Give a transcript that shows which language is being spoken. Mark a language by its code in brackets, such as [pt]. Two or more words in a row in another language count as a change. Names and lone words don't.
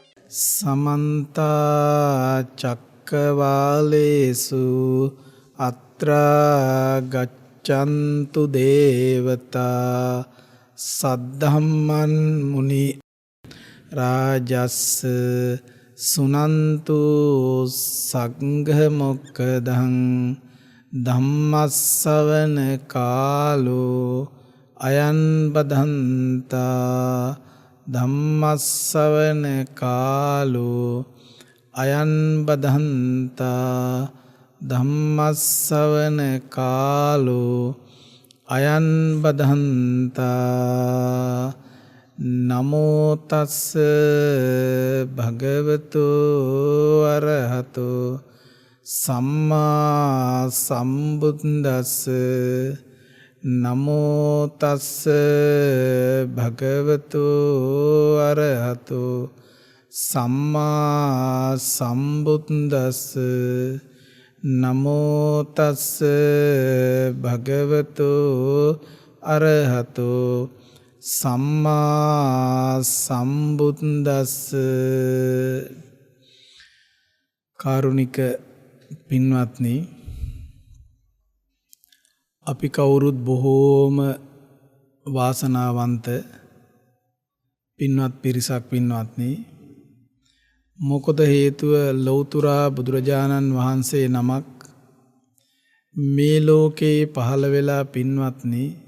[pi] समन्ता चक्रवालेषु अत्रा गच्छन्तु देवता सद्धम्मन् मुनि राजस् सुनन्तु संघमुक्खदं धम्मස්සවන කාලෝ අයං බදන්තා ධම්මස්සවන කාලෝ අයං බදන්තා ධම්මස්සවන කාලෝ අයං බදන්තා නමෝ තස්ස භගවතු අරහතෝ සම්මා සම්බුද්දස්ස නමෝ තස්ස භගවතු අරහතෝ සම්මා සම්බුද්දස්ස නමෝ තස්ස භගවතු අරහතෝ සම්මා සම්බුද්දස්ස. [si] කාරුණික පින්වත්නි, අපි කවුරුත් බොහෝම වාසනාවන්ත පින්වත් පිරිසක් පින්වත්නි. මොකද හේතුව ලෞතුරා බුදුරජාණන් වහන්සේ නමක් මේ ලෝකේ පහළ වෙලා පින්වත්නි